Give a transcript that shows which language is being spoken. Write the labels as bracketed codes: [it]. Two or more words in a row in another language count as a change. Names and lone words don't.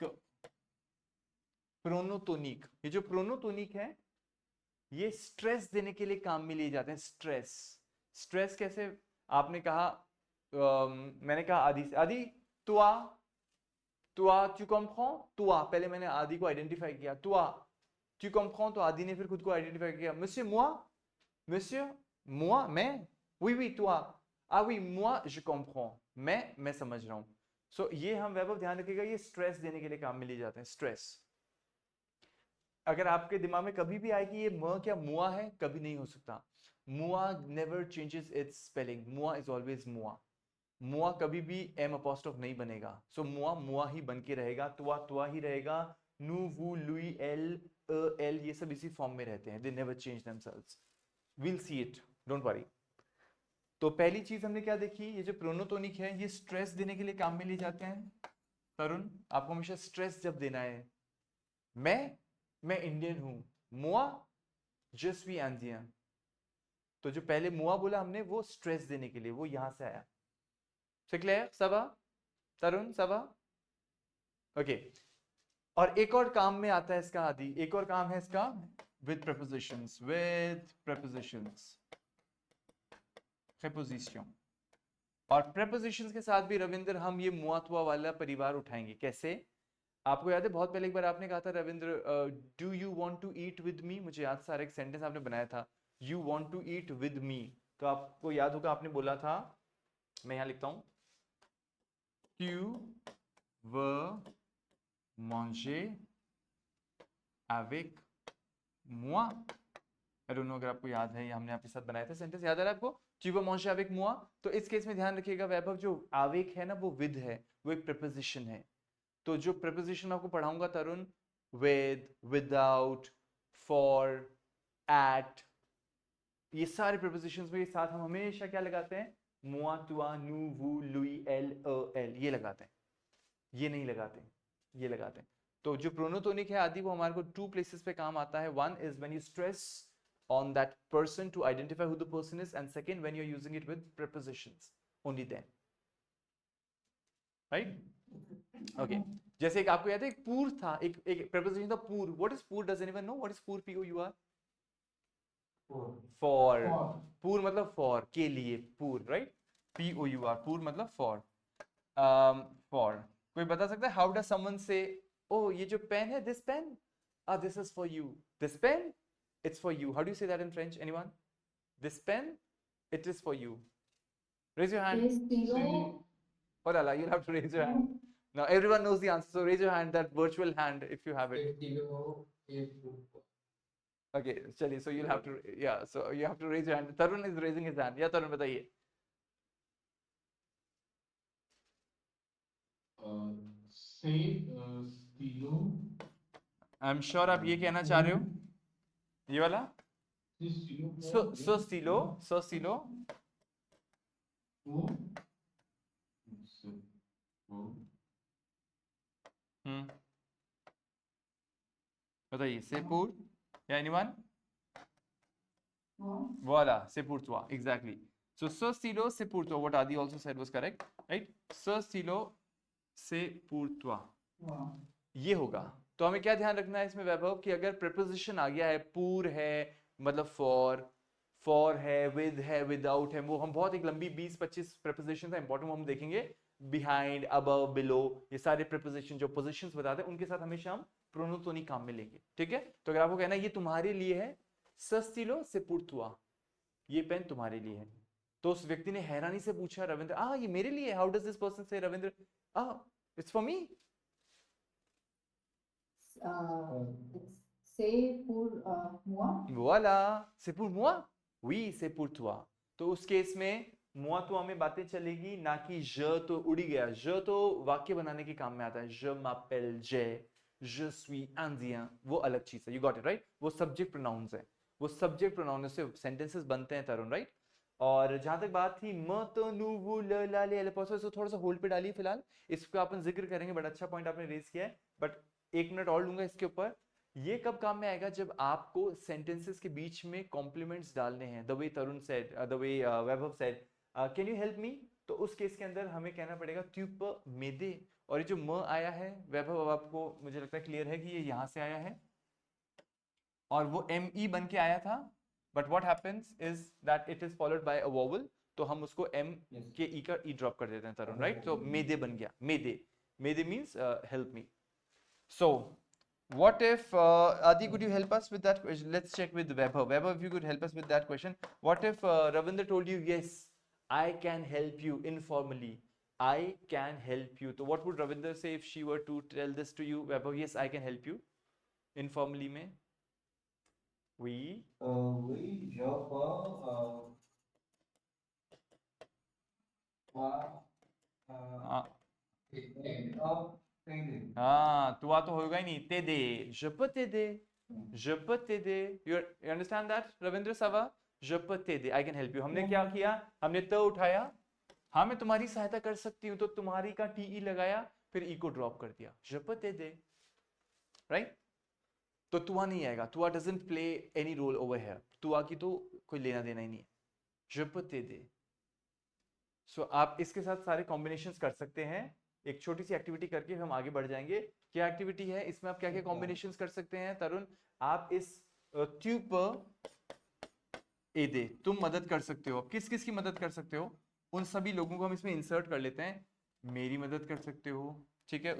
[hi] प्रोनोटोनिक, ये जो प्रोनोटोनिक है ये स्ट्रेस देने के लिए काम में लिए जाते हैं। स्ट्रेस, स्ट्रेस कैसे? आपने कहा मैंने कहा आदि से, आदि [fr] toi toi tu comprends, [hi] तुआ, पहले मैंने आदि को आइडेंटिफाई किया, [fr] toi tu comprends, [hi] तो आदि ने फिर खुद को आइडेंटिफाई किया, [fr] monsieur moi, monsieur moi, मैं, oui oui toi, ah oui moi je comprends, [hi] मैं समझ रहा हूं। सो ये हम वैभव ध्यान रखिएगा, ये स्ट्रेस देने के लिए काम में लिए जाते हैं। स्ट्रेस, अगर आपके दिमाग में कभी भी आए कि ये म क्या मुआ है, कभी नहीं हो सकता। [en] moi never changes its spelling, moi is always moi. [hi] मुआ कभी भी [en] M apostrophe [hi] नहीं बनेगा। सो मुआ मुआ ही बन के रहेगा, तुआ तुआ ही रहेगा, [fr] nous vous lui elle elles [hi] ये सब इसी फॉर्म में रहते हैं। [en] They never change themselves, we'll see it, don't worry. [hi] तो पहली चीज हमने क्या देखी, ये जो प्रोनोटोनिक है ये स्ट्रेस देने के लिए काम में लिए जाते हैं। तरुण, आपको हमेशा स्ट्रेस जब देना है, मैं इंडियन हूं, [fr] moi je suis indien, [hi] तो जो पहले मुआ बोला हमने वो स्ट्रेस देने के लिए, वो यहां से आया। [fr] C'est clair? Ça va? तरुण, ça va? [hi] ओके। और एक और काम में आता है इसका आदि, एक और काम है इसका [en] with prepositions, with prepositions, [hi] preposition। और prepositions के साथ भी रविंद्र हम ये मुआतुआ वाला परिवार उठाएंगे। कैसे? आपको याद है बहुत पहले एक बार आपने कहा था रविंद्र, [en] do you want to eat with me, [hi] मुझे याद सारा एक सेंटेंस आपने बनाया था, [en] you want to eat with me. [hi] तो आपको याद होगा आपने बोला था, मैं यहां लिखता हूं, [fr] tu veux manger avec moi। [en] I don't know [hi] अगर आपको याद है, या हमने आपके साथ बनाया था सेंटेंस, याद आ रहा है आपको? [fr] tu veux manger avec moi। [hi] तो इस केस में ध्यान रखिएगा वैभव, जो आवेक है ना वो विद है, वो एक प्रीपोजिशन है। तो जो प्रीपोजिशन आपको पढ़ाऊंगा तरुण, [en] with, without, for, at, [hi] ये सारे प्रीपोजिशंस में साथ हम हमेशा क्या लगाते हैं, [fr] moi toi nous vous lui elle elles, [hi] ये लगाते हैं, ये नहीं लगाते, ये लगाते हैं। तो जो प्रोनोटोनिक है आदि, वो हमारे को [en] two places [hi] पे काम आता है। [en] one is when you stress on that person to identify who the person is, and second when you're using it with prepositions, only then, right? [hi] Okay, जैसे एक आपको याद है एक पूर था, एक preposition था पूर। [en] what is [hi] पूर? [en] does anyone know what is पूर? POUR, for, [hi] पूर मतलब for, के लिए, पूर, right? POUR, पूर मतलब for, for। कोई बता सकता है [en] how does someone say, [hi] oh ये जो पेन है, [en] this pen, this is for you, this pen it's for you, how do you say that in French? Anyone? This pen, it is for you. Raise your hand. [fr] Oh la la, [en] you'll have to raise your hand. Now everyone knows the answer, so raise your hand, that virtual hand, if you have it. Okay, chaliye, so you'll have to, yeah, so you have to raise your hand. Tarun is raising his hand. [hi] Yeah, Tarun, बताइए. [en] I'm sure [hi] आप ये कहना चाह रहे हो, ये वाला? [fr] So stilo. [hi] बताइए, सेपुर या एनीवन? [fr] Voila, se pour toi, exactly. So ce stylo c'est pour toi, [en] what Adi also said was correct, right? [fr] Ce stylo c'est pour toi, [hi] ये होगा। तो हमें क्या ध्यान रखना है इसमें वैभव, कि अगर preposition आ गया है, पूर है मतलब for है, with है, without है, वो हम बहुत एक लंबी 20-25 prepositions है इंपॉर्टेंट, हम देखेंगे, [en] behind, above, below, [hi] ये सारे preposition जो positions बताते हैं उनके साथ हमेशा हम प्रोनोटोनिक काम में लेंगे। ठीक है? तो अगर आपको कहना है ये तुम्हारे लिए है, [fr] ce stylo c'est pour toi, [hi] ये पेन तुम्हारे लिए है, तो उस व्यक्ति ने हैरानी से पूछा, रविंद्र, ये मेरे लिए, [en] how does this person say, [hi] रविंद्र, [en] it's for me. [fr] it's c'est pour moi. Voilà, c'est pour moi? Oui, c'est pour toi. [hi] तो उस केस में [fr] moi toi [hi] में बातें चलेगी ना कि je तो उड़ गया. je तो वाक्य बनाने के काम में आता है. [fr] Je m'appelle Jay, je suis indien. [hi] वो अलग चीज है. [en] You got it right? [hi] वो [en] subject pronouns [hi] है. वो [en] subject pronouns [hi] से sentences बनते हैं तरुण, right? और जहां तक बात थी म तो नु वो ल ला ले एल पॉसिबल, इसको थोड़ा सा होल्ड पे डालिए फिलहाल. इसका अपन जिक्र करेंगे. बड़ा अच्छा पॉइंट आपने रेज किया है. बट 1 मिनट और लूंगा इसके ऊपर. ये कब काम में आएगा? जब आपको सेंटेंसेस के बीच में कॉम्प्लीमेंट्स डालने हैं. [en] The way Tarun said, the way Vaibhav said, can you help me? [hi] तो उस केस के अंदर हमें कहना पड़ेगा [fr] tu peux m'aider. [hi] और ये जो म आया है वैभव, अब आपको मुझे लगता है क्लियर है कि ये यहां से आया है और वो एम ई बन के आया था. [en] But what happens is that it is followed by a vowel. [hi] तो हम उसको एम [en] Yes. [hi] के ई का ई ड्रॉप कर देते हैं तरुण, राइट? तो मेदे बन गया. मेदे. [en] m'aider means help me. सो what if Adi, could you help us with that question? Let's check with Vaibhav. Vaibhav, if you could help us with that question. What if Ravindra told you, yes, I can help you informally? I can help you. So what would Ravindra say if she were to tell this to you? Vaibhav, yes, I can help you informally में. [fr] Oui. Oui, je peux [hi] हाँ. [en] Thank [hi] हाँ, तुआ तो होगा ही नहीं. ते दे. [fr] Je peux t'aider. Je peux t'aider. [en] You understand that, Ravindra Sava? [fr] Je peux t'aider. [en] I can help you. [hi] हमने क्या किया? हमने त उठाया. हाँ, मैं तुम्हारी सहायता कर सकती हूँ. तो तुम्हारी का टी लगाया, फिर ई को ड्रॉप कर दिया. [fr] Je peux t'aider. [en] Right? [hi] तो तुआ नहीं आएगा. [en] तुआ doesn't play any role over here. [hi] तुआ की तो कोई लेना देना ही नहीं है. [fr] Je peux t'aider. [hi] So आप इसके साथ सारे कॉम्बिनेशंस कर सकते हैं. एक छोटी सी एक्टिविटी करके हम आगे बढ़ जाएंगे. क्या एक्टिविटी है इसमें? आप क्या क्या कॉम्बिनेशंस कर सकते हैं तरुण? आप इस [fr] tu peux aider, [hi] तुम मदद कर सकते हो. किस किस की मदद कर सकते हो? उन सभी लोगों को हम इसमें इंसर्ट कर लेते हैं. मेरी मदद कर सकते हो, ठीक है.